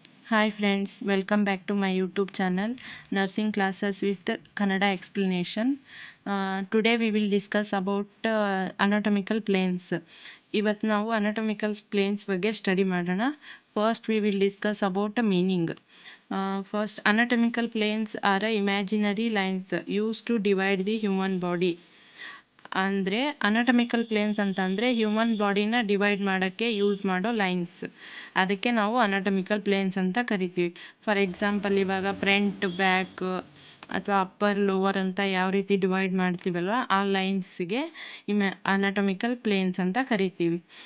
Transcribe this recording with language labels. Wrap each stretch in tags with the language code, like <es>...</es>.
<en>Hi friends, welcome back to my YouTube channel Nursing Classes with Kannada Explanation. Today we will discuss about anatomical planes.</en> <kn>ಇವತ್ತು ನಾವು anatomical planes ಬಗ್ಗೆ study ಮಾಡೋಣ.</kn> <en>First we will discuss about the meaning. First, anatomical planes are imaginary lines used to divide the human body.</en> <kn>ಅಂದರೆ anatomical planes ಅಂತಂದರೆ human ಬಾಡಿನ divide ಮಾಡೋಕ್ಕೆ use ಮಾಡೋ lines, ಅದಕ್ಕೆ ನಾವು ಅನಾಟಮಿಕಲ್ ಪ್ಲೇನ್ಸ್ ಅಂತ ಕರಿತೀವಿ.</kn> <en>for example</en> <kn>ಇವಾಗ ಫ್ರಂಟ್ ಬ್ಯಾಕ್ ಅಥವಾ ಅಪ್ಪರ್ ಲೋವರ್ ಅಂತ ಯಾವ ರೀತಿ ಡಿವೈಡ್ ಮಾಡ್ತೀವಲ್ವ ಆ ಲೈನ್ಸ್ಗೆ ಅನಾಟಮಿಕಲ್ ಪ್ಲೇನ್ಸ್ ಅಂತ ಕರಿತೀವಿ.</kn>